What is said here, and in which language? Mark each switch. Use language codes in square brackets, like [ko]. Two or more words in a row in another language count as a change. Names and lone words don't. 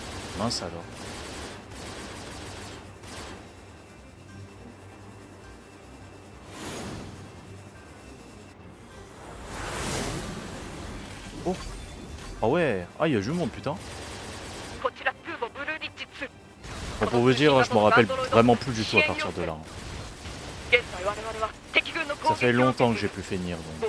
[fr] Mince alors. Oh. Ah ouais. Ah, il y a du monde, putain. [ja] こちら空母ブルーリッジ2 [fr] Bon, pour vous dire, je me rappelle vraiment plus du tout à partir de là. [ja] 現在我々は敵軍の [fr] Ça [ja] 攻 [fr] fait [ja] 撃を受け [fr] longtemps [ja] て [fr] que [ja] い [fr] j'ai [ja] る [fr] pu finir, donc...